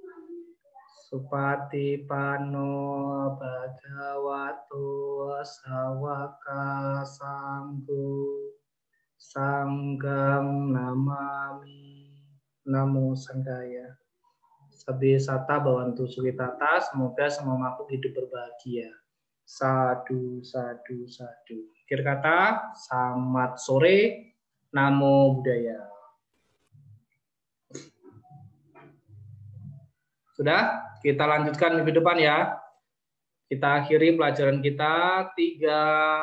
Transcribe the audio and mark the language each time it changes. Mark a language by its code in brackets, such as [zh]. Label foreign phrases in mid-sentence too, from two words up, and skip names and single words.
[pi] Supatipano Bhagavato Sawaka Sanggo Sanggam Namami. Namo Sanggaya. Sabi sata bawantu suwitata, [id] semoga semua makhluk hidup berbahagia. Sadu. Akhir kata, selamat sore. [pi] Namo Buddhaya. [id] Sudah? Kita lanjutkan minggu depan ya. Kita akhiri pelajaran kita 3, 2.